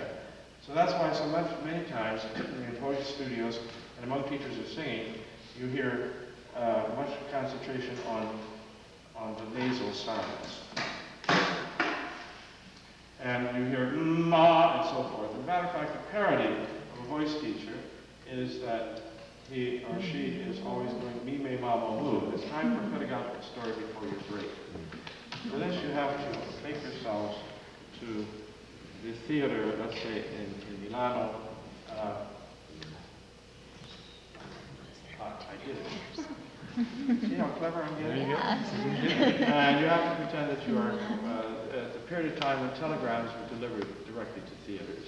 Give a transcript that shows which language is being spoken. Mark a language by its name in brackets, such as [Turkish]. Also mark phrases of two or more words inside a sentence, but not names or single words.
[English] So that's why many times in voice studios and among teachers of singing, you hear much concentration on the nasal sounds. And you hear ma and so forth. As a matter of fact, the parody of a voice teacher is that he or she is always doing mi, me, ma, mo, mu. It's time for a pedagogical story before you break. For this, you have to take yourselves to the theater, let's say in Milano. I did it. See how clever I'm getting? And you have to pretend that you are at the period of time when telegrams were delivered directly to theaters.